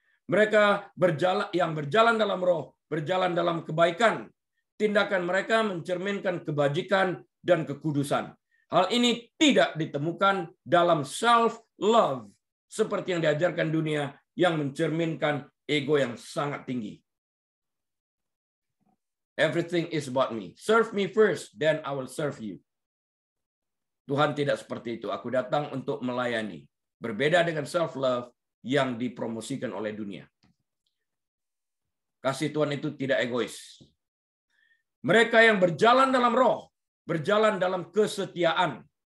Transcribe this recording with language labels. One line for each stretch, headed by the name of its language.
Indonesian: Mereka yang berjalan dalam roh, berjalan dalam kebaikan. Tindakan mereka mencerminkan kebajikan dan kekudusan. Hal ini tidak ditemukan dalam self-love, seperti yang diajarkan dunia yang mencerminkan ego yang sangat tinggi.
English: Everything is about me. Serve me first, then I will serve you.
Indonesian: Tuhan tidak seperti itu. Aku datang untuk melayani. Berbeda dengan self-love yang dipromosikan oleh dunia. Kasih Tuhan itu tidak egois. Mereka yang berjalan dalam roh, berjalan dalam kesetiaan.